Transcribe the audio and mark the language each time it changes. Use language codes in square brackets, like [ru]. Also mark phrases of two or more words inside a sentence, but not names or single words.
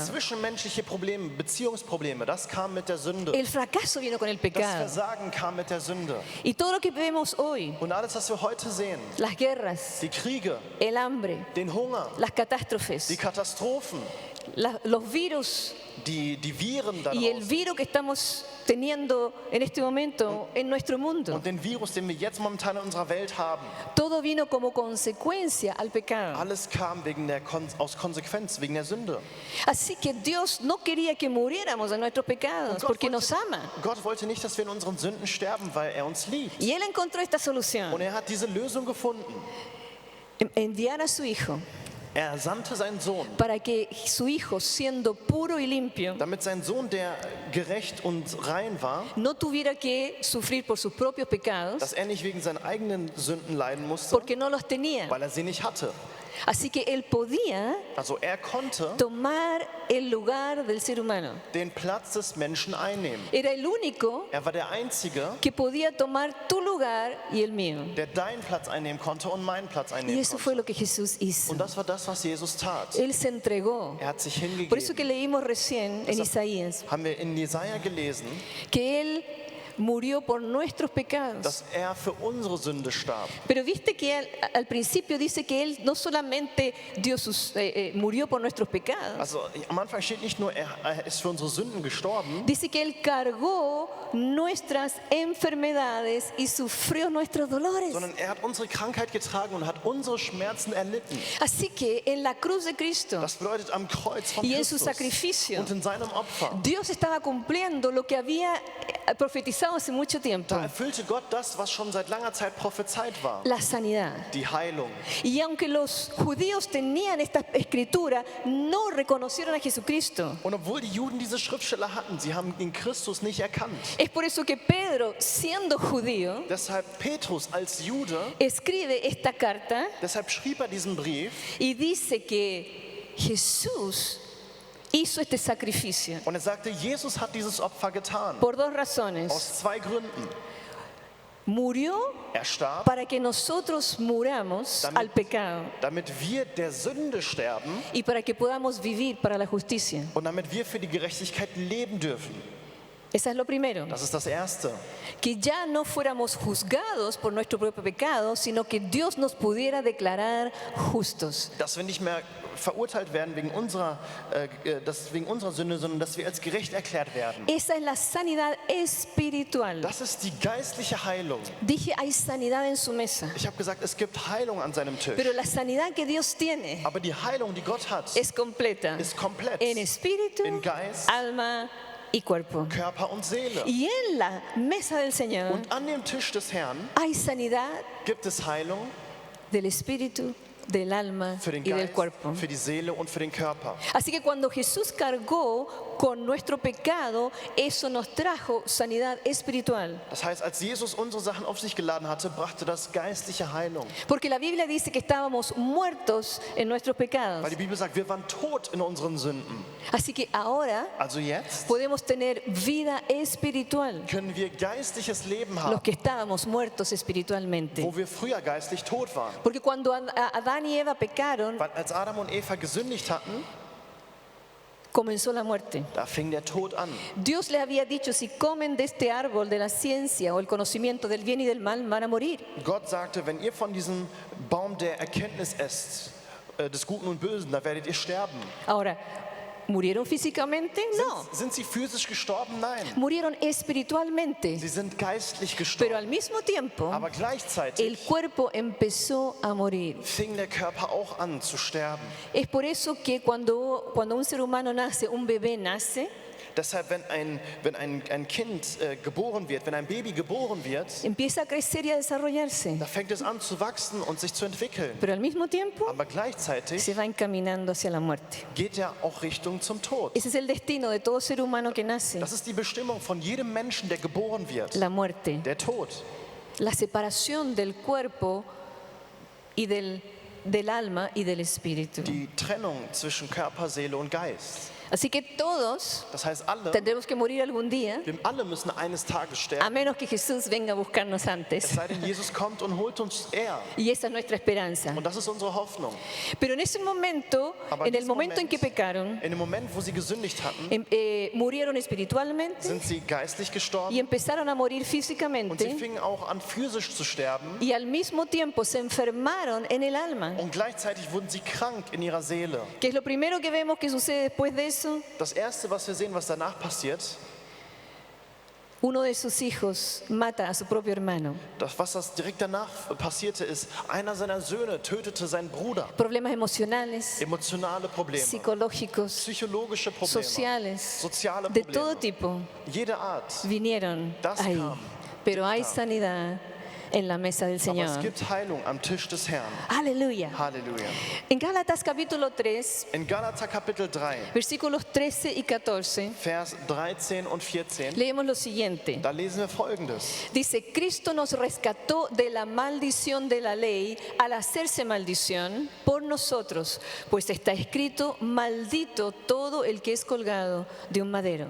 [de] Zwischenmenschliche Probleme, Beziehungsprobleme, das kam mit der Sünde. [es] El fracaso vino con el [de] Das [es] pecado. [de] Versagen kam mit der Sünde. [es] Y todo lo que vemos hoy, [de] Und alles, was wir heute sehen, [es] las guerras, [de] die Kriege, [es] el hambre, [de] den Hunger, [es] las [de] die [es] catástrofes, [de] Katastrophen, [es] los virus [de] die Viren da [es] y el [de] draußen [es] virus que estamos teniendo en este momento en nuestro mundo, [de] und den Virus, den wir jetzt momentan in unserer Welt haben, [es] todo vino como consecuencia al pecado. [de] alles kam aus Konsequenz, wegen der Sünde. [es] Así que Dios no quería que muriéramos de nuestros pecados porque nos ama. [de] Gott wollte nicht, dass wir in unseren Sünden sterben, weil er uns liebt. [es] Y Él encontró esta [de] Und [es] solución, [de] er hat diese Lösung gefunden. [es] enviar a su Hijo [de] Er sandte seinen Sohn, [es] para que su Hijo, siendo puro y limpio, [de] damit sein Sohn, der gerecht und rein war, [es] no tuviera que sufrir por sus propios pecados [de] dass er nicht wegen seinen eigenen Sünden leiden musste, [es] porque no los tenía. [de] weil er sie nicht hatte. [es] Así que Él podía [de] Also er konnte [es] tomar el lugar del ser humano. [de] den Platz des Menschen einnehmen. [es] Era el único [de] Er war der Einzige, [es] que podía tomar tu lugar y el mío. [de] der deinen Platz einnehmen konnte und meinen Platz [es] Y [de] einnehmen [es] eso fue [de] konnte. [es] lo que Jesús hizo. [de] Und das war das, was Jesus tat. [es] Él se entregó. [de] Er hat sich [es] Por eso que [de] hingegeben. [es] leímos recién en Isaías [de] Haben wir in Jesaja gelesen, [es] que Él murió por nuestros pecados. [de] dass er für unsere Sünde starb. [es] Pero viste que al principio dice que Él no solamente murió por nuestros pecados, [de] Also am Anfang steht nicht nur, er ist für unsere Sünden gestorben, [es] dice que Él cargó nuestras enfermedades y sufrió nuestros dolores. [de] sondern er hat unsere Krankheit getragen und hat unsere Schmerzen erlitten. [es] Así que en la cruz de Cristo [de] Das bedeutet am Kreuz von [es] y en su [de] Christus [es] sacrificio, [de] und in seinem Opfer. [es] Dios estaba cumpliendo lo que había profetizado hace mucho tiempo, [de] Da erfüllte Gott das, was schon seit langer Zeit prophezeit war. [es] la sanidad. [de] Die Heilung. [es] Y aunque los judíos tenían esta escritura, no reconocieron a Jesucristo. [de] Und obwohl die Juden diese Schriftsteller hatten, sie haben den Christus nicht erkannt. [es] Es por eso que Pedro, siendo judío, [de] Deshalb Petrus als Jude, [es] escribe esta carta [de] deshalb schrieb er diesen Brief [es] y dice que Jesús hizo este sacrificio [de] und er sagte, Jesus hat dieses Opfer getan. [es] por dos razones. [de] Aus zwei Gründen. [es] Murió [de] Er starb, [es] para que nosotros muramos al pecado [de] damit wir der Sünde sterben [es] y para que podamos vivir para la justicia. [de] und damit wir für die Gerechtigkeit leben dürfen. [es] Eso es lo primero. [de] Das ist das Erste. [es] Que ya no fuéramos juzgados por nuestro propio pecado, sino que Dios nos pudiera declarar justos. [de] Dass wir nicht mehr verurteilt werden wegen unserer Sünde, sondern dass wir als gerecht erklärt werden. [es] Esa es la sanidad espiritual. [de] Das ist die geistliche Heilung. [es] Dije, hay sanidad en su mesa, [de] Ich habe gesagt, es gibt Heilung an seinem Tisch. [es] pero la sanidad que Dios tiene [de] Aber die Heilung, die Gott hat, [es] es completa [de] ist komplett. [es] en espíritu, [de] In Geist, [es] alma y cuerpo. [de] Körper und Seele. [es] Y en la mesa del Señor [de] Und an dem Tisch des Herrn [es] hay sanidad [de] gibt es Heilung [es] del espíritu, del alma [de] für den [es] y del [de] Geist, [es] cuerpo. [de] für die Seele und für den Körper. [es] Así que cuando Jesús cargó con nuestro pecado, eso nos trajo sanidad espiritual. [de] Das heißt, als Jesus unsere Sachen auf sich geladen hatte, brachte das geistliche Heilung. [es] Porque la Biblia dice que estábamos muertos en nuestros pecados. [de] Weil die Bibel sagt, wir waren tot in unseren Sünden. [es] Así que ahora [de] Also jetzt [es] podemos tener vida espiritual, [de] können wir geistliches Leben [es] los [de] haben, [es] que estábamos muertos espiritualmente. [de] wo wir früher geistlich tot waren. [es] Porque cuando Adán y Eva pecaron, [de] Weil als Adam und Eva gesündigt hatten, [es] comenzó la muerte. [de] da fing der Tod an. [es] Dios les había dicho, si comen de este árbol de la ciencia o el conocimiento del bien y del mal, van a morir. [de] Gott sagte, wenn ihr von diesem Baum der Erkenntnis esst, des Guten und Bösen, da werdet ihr sterben. [es] Ahora, ¿murieron físicamente? No. [de] Sind sie physisch gestorben? Nein. [es] Murieron espiritualmente. [de] Sie sind geistlich [es] Pero [de] gestorben. [es] al mismo tiempo, [de] Aber [es] el [de] gleichzeitig [es] cuerpo empezó a morir. [de] fing der Körper auch an zu sterben. [es] Es por eso que cuando un ser humano nace, un bebé nace, [de] Deshalb, wenn ein Kind geboren wird, wenn ein Baby geboren wird, [es] empieza a crecer y a desarrollarse. [de] da fängt es an zu wachsen und sich zu entwickeln. [es] Pero al mismo tiempo [de] Aber gleichzeitig [es] se va encaminando hacia la muerte. [de] geht er auch Richtung zum Tod. [es] Ese es el destino de todo ser humano que nace, [de] Das ist die Bestimmung von jedem Menschen, der geboren wird. [es] la muerte. [de] Der Tod. [es] La separación del cuerpo y del alma y del espíritu. [de] Die Trennung zwischen Körper, Seele und Geist. [es] Así que todos [de] Das heißt, alle, [es] tendremos que morir algún día, [de] wir alle müssen eines Tages [es] a [de] sterben. [es] menos que Jesús venga a buscarnos [de] Es [es] antes. [de] sei denn, Jesus kommt und holt uns eher. [es] Y esa es nuestra esperanza. [de] Und das ist unsere Hoffnung. [es] Pero en ese momento, [de] Aber [es] en el [de] diesem [es] momento en que pecaron, [de] in dem Moment, wo sie gesündigt hatten, [es] murieron espiritualmente [de] sind sie geistlich [es] y [de] gestorben [es] empezaron a morir [de] und sie [es] físicamente [de] fingen auch an, physisch zu sterben. [es] y al mismo tiempo se enfermaron en el alma. [de] Und gleichzeitig wurden sie krank in ihrer Seele. [es] ¿Qué es lo primero que vemos que sucede después de eso? [de] Das Erste, was wir sehen, was danach passiert, [es] Uno de sus hijos mata a su propio hermano. [de] was direkt danach passierte, ist, einer seiner Söhne tötete seinen Bruder. [es] Problemas emocionales, [de] Emotionale Probleme, [es] psicológicos, [de] psychologische Probleme, [es] sociales, [de] soziale [es] de todo [de] Probleme, [es] tipo, [de] jede Art. [es] vinieron [de] Das [es] ahí. [de] kam. [es] Pero hay sanidad en la mesa del [de] Aber es [es] Señor. [de] gibt Heilung am Tisch des Herrn. [es] Aleluya. [de] Halleluja. [es] En Gálatas capítulo 3, [de] In Galater Kapitel 3, [es] versículos 13 y 14, [de] Vers 13 und 14, [es] leemos lo siguiente. [de] da lesen wir Folgendes. [es] Dice, Cristo nos rescató de la maldición de la ley al hacerse maldición por nosotros, pues está escrito, maldito todo el que es colgado de un madero.